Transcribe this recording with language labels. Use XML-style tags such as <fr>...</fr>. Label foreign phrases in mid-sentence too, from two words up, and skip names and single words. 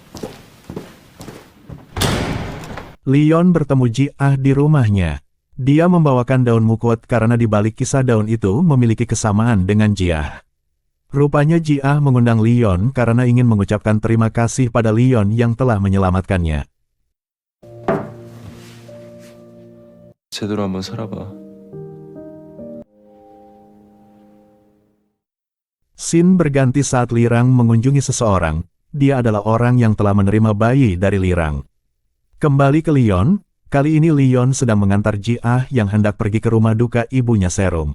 <id>Leon bertemu Jia di rumahnya. Dia membawakan daun mukot karena di balik kisah daun itu memiliki kesamaan dengan Jia. Rupanya Jia mengundang Leon karena ingin mengucapkan terima kasih pada Leon yang telah menyelamatkannya.</id> <ko>제대로 한번 살아봐.</ko> <id>Scene berganti saat Lirang mengunjungi seseorang. Dia adalah orang yang telah menerima bayi dari Lirang. Kembali ke Leon, kali ini Leon sedang mengantar Jia yang hendak pergi ke rumah duka ibunya Serum.</id>